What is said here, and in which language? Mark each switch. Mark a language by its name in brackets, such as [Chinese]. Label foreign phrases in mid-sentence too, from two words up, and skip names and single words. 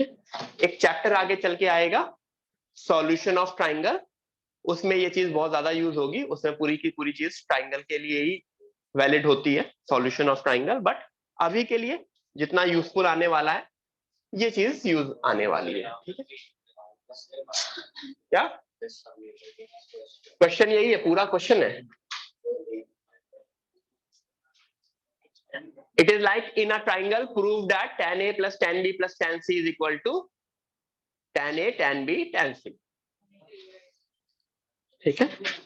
[Hindi] एक चैप्टर आगे चल के आएगा [English] solution of triangle, [Hindi] उसमें ये चीज बहुत ज्यादा यूज होगी, उसमें पूरी की पूरी चीज ट्राइंगल के लिए ही वैलिड होती है, [English] solution of triangle. [Hindi] बट अभी के लिए जितना यूजफुल आने वाला है ये चीज यूज आने वाली है, ठीक है। क्या क्वेश्चन यही है, पूरा क्वेश्चन है। [English] It is like in a triangle, prove that tan A plus tan B plus tan C is equal to tan A, tan B, tan C, [Hindi] ठीक है।